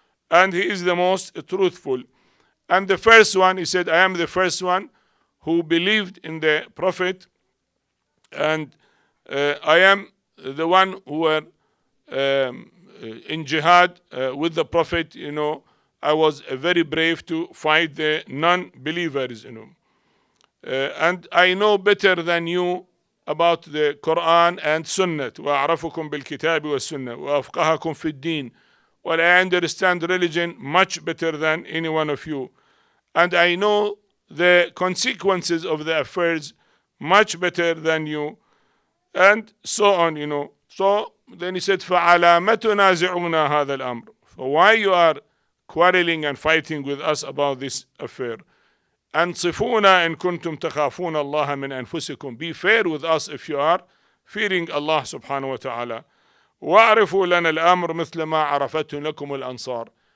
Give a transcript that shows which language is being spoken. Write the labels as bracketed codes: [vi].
[en] And he is the most truthful. And the first one, he said, I am the first one who believed in the Prophet, and I am the one who were in jihad with the Prophet. I was very brave to fight the non-believers. And I know better than you about the Quran and Sunnah. [ar] وأعرفكم بالكتاب والسنة وأفقهكم في الدين. [en] Well, I understand religion much better than any one of you, and I know the consequences of the affairs much better than you, and so on. So then he said, [ar] فَعَلَى مَ تُنَازِعُونَ هَذَا الْأَمْرِ. [en] So why you are quarreling and fighting with us about this affair? [ar] أَنصِفُونَا إِن كُنْتُمْ تَخَافُونَ اللَّهَ مِنْ أَنفُسِكُمْ. [en] Be fair with us if you are fearing Allah subhanahu wa ta'ala. [ar] وَأَعْرِفُوا لَنَا الْأَمْرِ مِثْلَ مَا عَرَفَتْهُ لَكُمُ الْأَنصَارِ.